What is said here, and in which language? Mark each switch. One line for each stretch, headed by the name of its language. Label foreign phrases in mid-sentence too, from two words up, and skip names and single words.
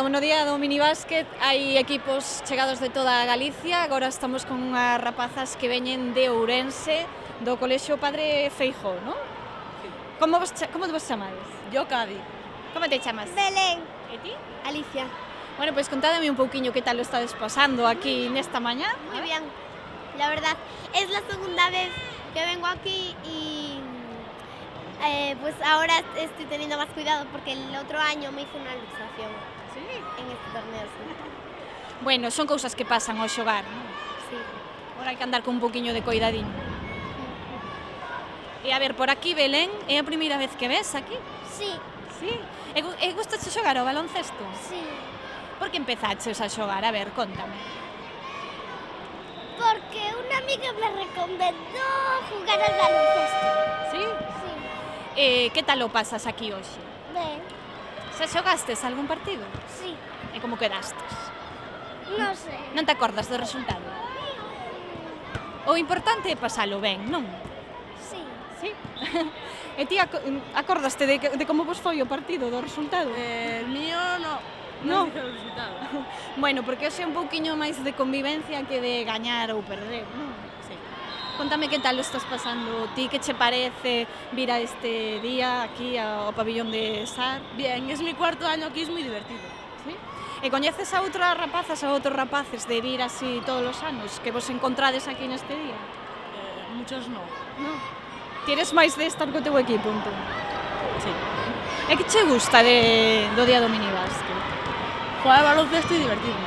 Galician: como no día do minibásquet hai equipos chegados de toda Galicia, agora estamos con unhas rapazas que veñen de Ourense, do Colexio Padre Feijóo, non? Como vos chamades?
Spanish: Yo, Cadi.
Galician: Como te chamas? Belén. E ti? Alicia. Bueno, pois contádame un pouquiño que tal lo estades pasando aquí nesta mañá.
Spanish: Muy bien. La verdad, es la segunda vez que vengo aquí y pues ahora estoy teniendo más cuidado porque el otro año me hice una luxación Sí. en este torneo. Sí.
Galician: Bueno, son cousas que pasan ao xogar, non?
Spanish: Sí.
Galician: Agora hai que andar con un pouquiño de coidadiño. E a ver, por aquí, Belén, é a primeira vez que ves aquí?
Spanish: Sí, Sí.
Galician: E gustache xogar ao baloncesto?
Spanish: sí.
Galician: Por que empezaches a xogar? A ver, contame.
Spanish: Porque una amiga me recomendó jugar al baloncesto. Sí? Sí.
Galician: Que tal o pasas aquí hoxe? Ven, Xa xogastes algún partido?
Spanish: sí.
Galician: E como quedastes?
Spanish: No sé.
Galician: Non te acordas do resultado? O importante é pasalo ben, non?
Spanish: Sí. Sí?
Galician: E ti acordaste de como vos foi o partido, do resultado?
Spanish: El mío no. No. No dije el resultado.
Galician: Bueno, porque hoxe é un pouquiño máis de convivencia que de gañar ou perder, non?
Spanish: Sí.
Galician: Contame que tal lo estás pasando ti, que che parece vir a este día aquí ao pabillón de SAR?
Spanish: Bien, es mi cuarto año aquí, es muy divertido. Sí?
Galician: E coñeces a outras rapazas, a outros rapaces de vir así todos os anos, que vos encontrades aquí neste día?
Spanish: Muchos no.
Galician: Non? Ti eres máis de estar co teu equipo, entón?
Spanish: Sí.
Galician: E que che gusta do día do minibásquet?
Spanish: Jugar al baloncesto y divertirme.